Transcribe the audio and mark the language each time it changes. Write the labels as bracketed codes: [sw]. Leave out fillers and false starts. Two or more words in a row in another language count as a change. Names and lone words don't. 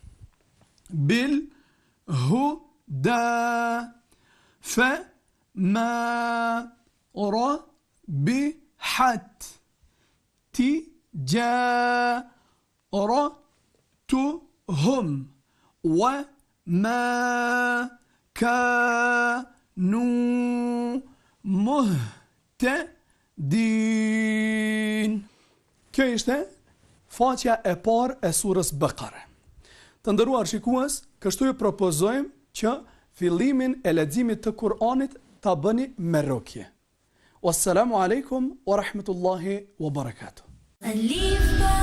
[ar] بالهدى فما ربحت تجارتهم وما كانوا مهتدين. [sq] Kjo ishte faqja e parë e surës Bekare. Të nderuar shikues, kështu ju propozojmë që fillimin e leximit të Kur'anit ta bëni me rukje. [ar] والسلام عليكم ورحمة الله وبركاته.